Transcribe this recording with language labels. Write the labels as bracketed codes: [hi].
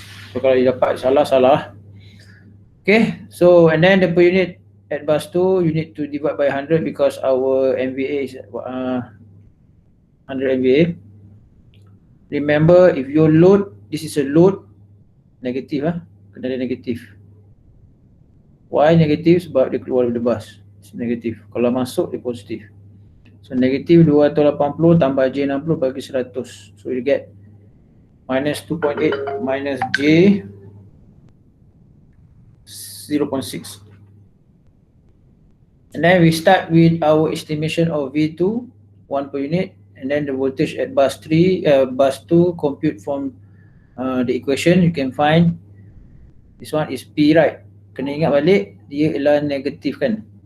[ms] So kalau you dapat salah. [en] Okay, so and then the per unit at bus 2 you need to divide by 100 because our MVA is 100 MVA. Remember, if your load, this is a load negative [ms] kena ada negatif. [en] Why negatif? [ms] Sebab dia keluar dari bus. [en] It's [ms] negatif. Kalau masuk dia positif. So negatif 280 tambah J60 bagi 100. [en] So you get minus 2.8 minus J 0.6. And then we start with our estimation of V2, 1 per unit, and then the voltage at bus 2 compute from the equation. You can find this one is P, right? [ms] Kena ingat balik, dia ialah negatif kan?